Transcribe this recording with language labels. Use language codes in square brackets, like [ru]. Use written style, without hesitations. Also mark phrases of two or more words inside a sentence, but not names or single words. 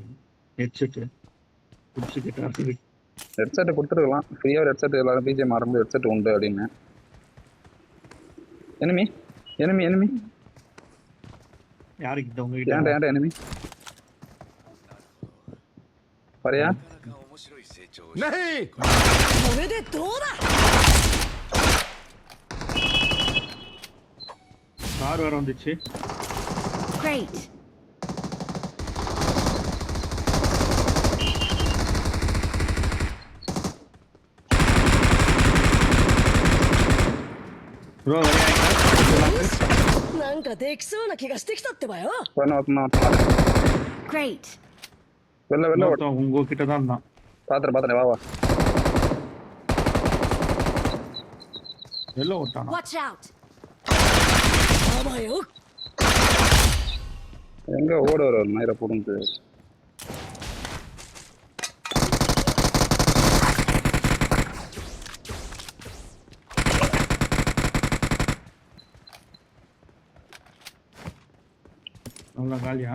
[ta] ஹெட்செட்டு புடிச்சு கேட்டாரு. ஹெட்செட் கொடுத்துருக்கலாம், ஃப்ரீயா ஒரு ஹெட்செட் எல்லாரும் பிஜிஎம் ஆடும்போது ஹெட்செட் உண்டு அப்படின்னு. [en] enemy enemy enemy [ta] யாருக்கிட்ட உங்ககிட்ட? ஏன்டா எனிமி பாரியா? [hi] नहीं [ja] これでどうだ。 [ta] கார் வேற வந்துச்சு. [en] Great. [ta] ப்ரோ ரெடி ஆயிட்டா? [ja] なんかできそうな気がしてきたってばよ。 [en] Great. [ta] வெளில வெளில ஓடு. ஒருத்தன் உங்ககிட்ட தான் இருந்தான். பாத்துறேன் வா வா. வெளில ஓட்டானா? [en] Watch out. [ja] あばよ。 [ta] எங்க ஓட வர மயிரை போடுங்க. அவ்வளோ காலியா?